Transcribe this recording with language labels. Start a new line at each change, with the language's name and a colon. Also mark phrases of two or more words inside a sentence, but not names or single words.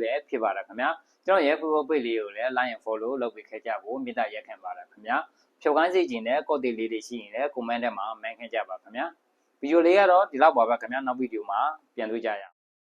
Burmese: ပဲဖြစ်ပါတယ်ခင်ဗျာကျွန်တော်ရဲ့
English: Facebook page
Burmese: လေးကိုလည်း
English: like and follow
Burmese: လုပ်ပေးခဲ့ကြဖို့မေတ္တာရက်ခံပါတယ်ခင်ဗျာဖြုတ်ခိုင်းစေချင်တဲ့ကော့တီလေးတွေရှိရင်လည်း comment ထဲမှာ mention ကြပါခင်ဗျာဗီဒီယိုလေးကတော့ဒီလောက်ပါပဲခင်ဗျာနောက်ဗီဒီယိုမှာပြန်တွေ့ကြရအောင်